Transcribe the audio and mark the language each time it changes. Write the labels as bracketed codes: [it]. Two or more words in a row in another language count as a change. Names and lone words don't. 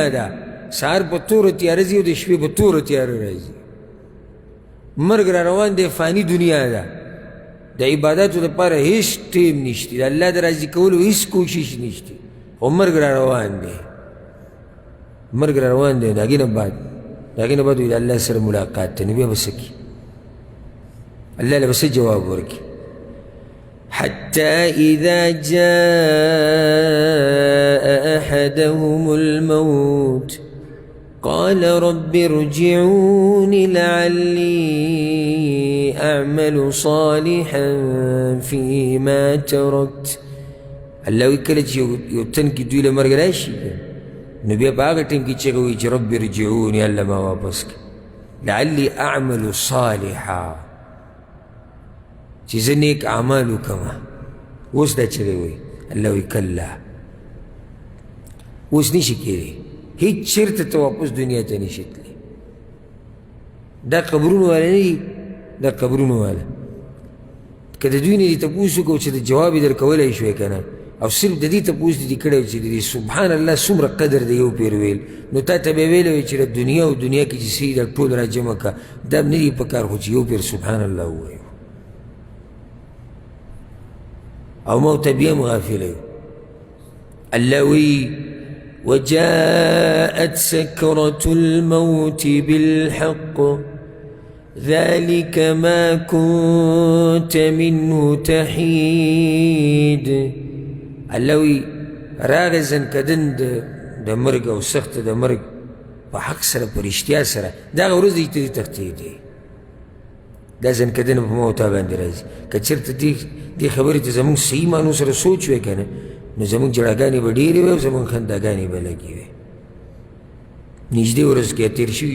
[ps] ده سهار په توره تیاره ځي او د شپې په توره تیاره راځي مرګ را روان دی فاني دنیا ده د عباداتو دپاره هېڅ ټیم نشته د الله د راضي کولو هېڅ کوشش نشته خو مرګ را روان دی مرګ را روان دی د هغې نه بعد وي د الله سره ملاقات ته نو بیا به څه کي الله له به څه جواب ورکړي [ar] حتى إذا جاء أحدهم الموت قال رب ارجعون لعلي أعمل صالحا فيما تركت [ps] الله وکله چې یو تن کې دوی له مرګ راشي نو بیا په هغه ټیم کې چغه وایي چې [ar] رب ارجعون [ps] الله ما واپس کړه [ar] لعلي أعمل صالحا [ps] چې زه نیک اعمال وکړمه اوس دا چغې وایي الله وایي کله اوس نشي کېدی هیڅ چېرته ته واپس دنیا ته نشي تللی دا قبرونو والا نه دي دا قبرونو والا که د دوی نه دي تپوس وکړو چې د جواب یې درکولی شوی که نه او صرف د دې تپوس دې کړی چې د [ar] سبحان الله [ps] څومره قدر دی یو پیر ویل نو تا ته به یې ویلی وی چې د دنیا او دنیا کې چې څه دا ټول را جمع کړه دا نه دي په کار خو چې یو پیر [ar] سبحان الله [ps] ووایو او موت بیا هم غافلی الله وی [ar] وجاءت سكرة الموت بالحق ذلك ما كنت منه تحيد [ps] الله وی راغی زنکدن د مرګ او سخت د مرګ په حق سره په رښتیا سره دغه ورځ دی ته تښتېدې دا زنکدن په موته باندې راځي که چېرته دې خبرې ته زموږ صحیح معنو سره سوچ وی که نه نو زموږ جړاګانې به ډېرې وی او زموږ خنداګانې به لګې وی نږدې ورځ کې تېر شوي